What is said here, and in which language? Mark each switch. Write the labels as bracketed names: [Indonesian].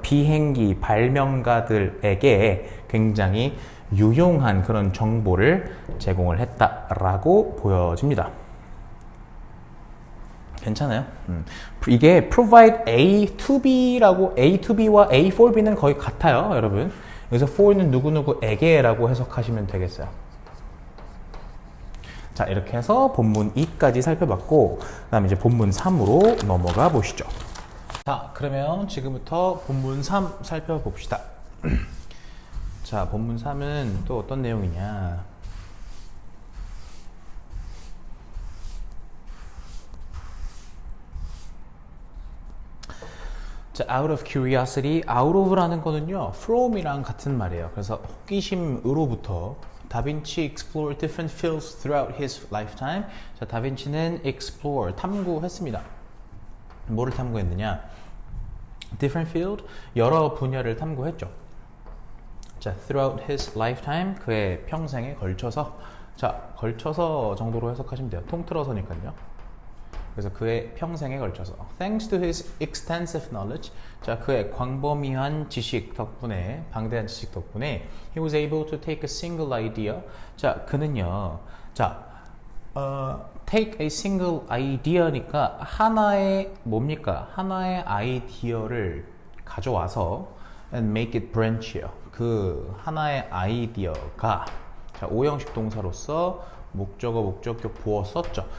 [Korean] 비행기 발명가들에게 굉장히 유용한 그런 정보를 제공을 했다라고 보여집니다. 괜찮아요? 이게 [English] provide A to B [Korean] 라고 A to B와 A for B는 거의 같아요, 여러분. 여기서 for는 누구누구에게라고 해석하시면 되겠어요. 자, 이렇게 해서 본문 2까지 살펴봤고, 그 다음에 이제 본문 3으로 넘어가 보시죠. 자, 그러면 지금부터 본문 3 살펴봅시다. 자, 본문 3은 또 어떤 내용이냐. 자, [English] out of curiosity, [Korean] out of라는 거는요, from이랑 같은 말이에요. 그래서 호기심으로부터 [English] 다빈치 explored different fields throughout his lifetime. [Korean] 자, 다빈치는 explore, 탐구했습니다. 뭐를 탐구했느냐? [English] different field, [Korean] 여러 분야를 탐구했죠. 자, [English] throughout his lifetime, [Korean] 그의 평생에 걸쳐서. 자, 걸쳐서 정도로 해석하시면 돼요. 통틀어서니까요. 그래서 그의 평생에 걸쳐서 [English] thanks to his extensive knowledge, [Korean] 자, 그의 광범위한 지식 덕분에, [English] 방대한 지식 덕분에 he was able to take a single idea. [Korean] 자, 그는요, 자, [English] take a single idea [Korean] 니까 하나의 뭡니까? 하나의 아이디어를 가져와서 [English] and make it branch예요. [Korean] 그 하나의 아이디어가, 자, 오형식 동사로서 목적어, 목적격, 보어 썼죠.